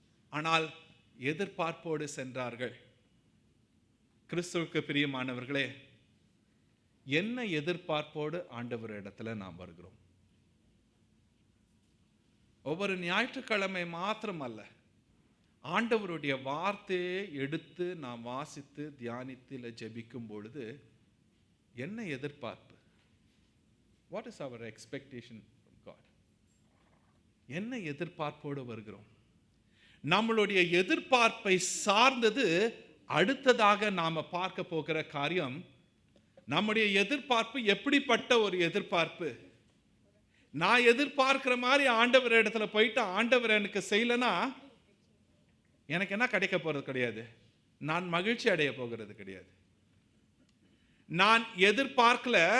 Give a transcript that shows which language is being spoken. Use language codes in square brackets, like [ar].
[ta] ஆனால் எதிர்பார்ப்போடு சென்றார்கள். கிறிஸ்துவுக்கு பிரியமானவர்களே, என்ன எதிர்பார்ப்போடு ஆண்டவர் இடத்துல நாம் வருகிறோம்? ஒவ்வொரு ஞாயிற்றுக்கிழமை மாத்திரம் அல்ல, ஆண்டவருடைய வார்த்தையை எடுத்து நாம் வாசித்து தியானித்து இல்லை ஜெபிக்கும் பொழுது என்ன எதிர்பார்ப்பு? [en] What is our expectation from God? [ta] என்ன எதிர்பார்ப்போடு வருகிறோம்? நம்மளுடைய எதிர்பார்ப்பை சார்ந்தது அடுத்ததாக நாம பார்க்க போகிற காரியம். நம்முடைய எதிர்பார்ப்பு எப்படிப்பட்ட ஒரு எதிர்பார்ப்பு? நான் எதிர்பார்க்கிற மாதிரி ஆண்டவர் இடத்துல போயிட்டு ஆண்டவர் எனக்கு செய்யலைன்னா எனக்கு என்ன கிடைக்க போறது கிடையாது, நான் மகிழ்ச்சி அடைய போகிறது கிடையாது. நான் எதிர்பார்க்கல,